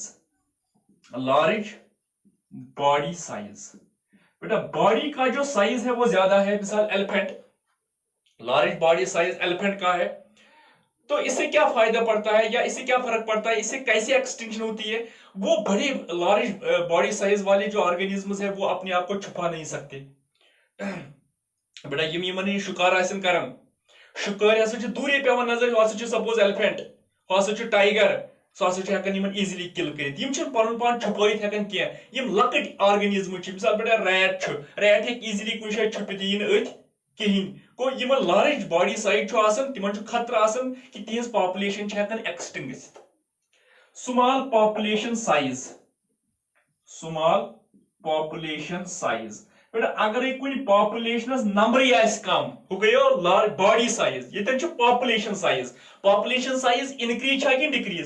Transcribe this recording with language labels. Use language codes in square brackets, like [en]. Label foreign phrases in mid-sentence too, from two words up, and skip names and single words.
[en] large body size, [hi] बेटा बॉडी का जो साइज है वो ज्यादा है, मिसाल एलिफेंट, [en] large body size elephant [hi] का है, तो इससे क्या फायदा पड़ता है या इससे क्या फर्क पड़ता है, इससे कैसे एक्सटिंक्शन होती है? वो बड़े [en] large body size [hi] वाले जो ऑर्गेनिज्म्स है वो अपने आप को छुपा नहीं सकते। [ks] बेटा यमन शिकार आसन करन, शिकार हसा दूरे पे नजर, हसा [en] suppose elephant, [ks] हसा टाइगर, सह हेकान [en] easily kill [ks] कर, पन पान छुपित हेकान कह, लकट ऑर्गेनिज्म मिसाल बेटा रैट, रैट हेक इजिली कुछ जाए छुपित अथ कहीं को। यमन [en] large body size [ks] तिमन खतरा कि तिहज पॉपुलेशन हेकान एक्सटिंक्ट गसित। [en] small population size, small population size, [hi] बेटा अगर कुछ [en] population number [hi] कम हो गयो [en] large body size, [hi] ये [en] population size, population size increase [hi] कि डिक्रीज।